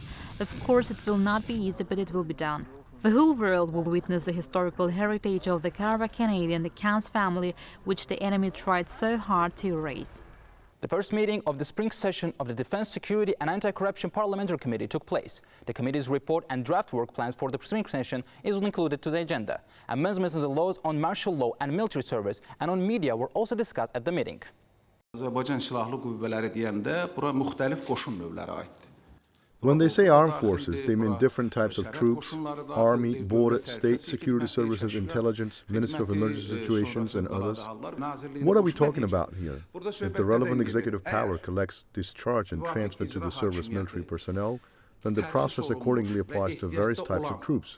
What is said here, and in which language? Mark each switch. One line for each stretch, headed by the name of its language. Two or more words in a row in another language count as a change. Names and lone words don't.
English: Of course, it will not be easy, but it will be done. The whole world will witness the historical heritage of the Karabakh Canadian, the Khan's family, which the enemy tried so hard to erase. The first meeting of the spring session of the Defense, Security and Anti-Corruption Parliamentary Committee took place. The committee's report and draft work plans for the spring session is included to the agenda. Amendments in the laws on martial law and military service and on media were also discussed at the meeting.
Azerbaijani: Azərbaycan Silahlı Qüvvələri deyəndə bura müxtəlif qoşun növləri aiddir.
English: When they say armed forces, they mean different types of troops: army, border, state, security services, intelligence, Ministry of Emergency Situations, and others. What are we talking about here? If the relevant executive power collects, discharge, and transfer to the service military personnel, then the process accordingly applies to various types of troops.